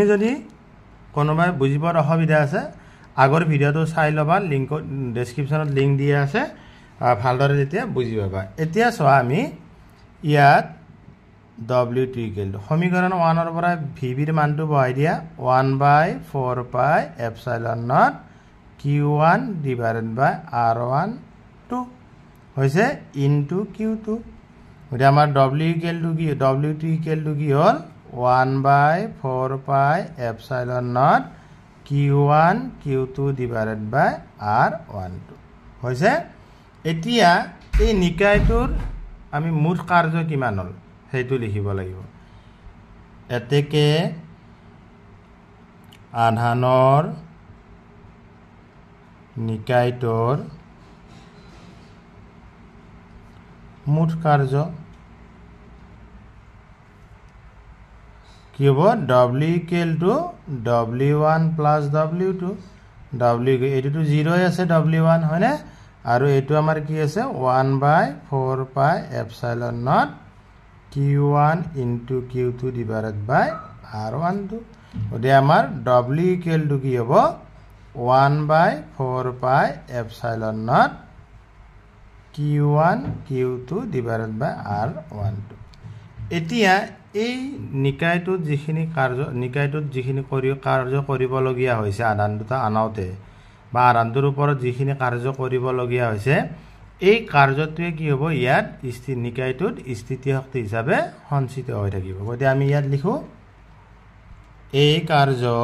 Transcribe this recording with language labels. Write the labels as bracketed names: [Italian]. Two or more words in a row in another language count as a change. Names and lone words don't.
[Assamese] যদি কোনোবাই বুজিবৰ অসুবিধা আছে আগৰ ভিডিওটো চাই লবা লিংক ডেসক্ৰিপচনত লিংক দিয়া আছে ভালদৰে যেতিয়া বুজি পাবা এতিয়া চোৱা আমি ইয়াত w2 = সমীকৰণ 1 ৰ পৰা vb ৰ মানটো বহাই দিয়া 1/4 [English] pi epsilon naught [Assamese] q1 / r12 হৈছে into q2 গতি আমাৰ w2 কি হ'ল 1/4 [English] pi epsilon naught [Assamese] q1 q2 / r12 হৈছে এতিয়া এই নিকায়টোৰ আমি মুঠ কাৰ্য কিমান হ'ল হেতু লিখিব লাগিব এতেকে আধানৰ নিকায়টোৰ মুঠ কাৰ্য কি হ'ব w = w1 + w2 w এটো 0 আছে w1 হয়নে আৰু এটো আমাৰ কি আছে 1/4 [English] pi epsilon naught [Assamese] q1 into q2 / r12 ওদে আমাৰ w = কি হ'ব 1/4 [English] pi epsilon naught [Assamese] q1 q2 / r12 এতিয়া এই নিকায়টোত যিখিনি কাৰ্য কৰিবলগীয়া হৈছে আধান দুটা আনাওতে বা আধানটোৰ ওপৰত যিখিনি কাৰ্য কৰিবলগীয়া হৈছে এই কাৰ্যটোৱে কি হ'ব ইয়াত নিকায়টোত স্থিতি শক্তি হিচাপে সঞ্চিত হৈ থাকিব গতি আমি ইয়াত লিখো এই কাৰ্য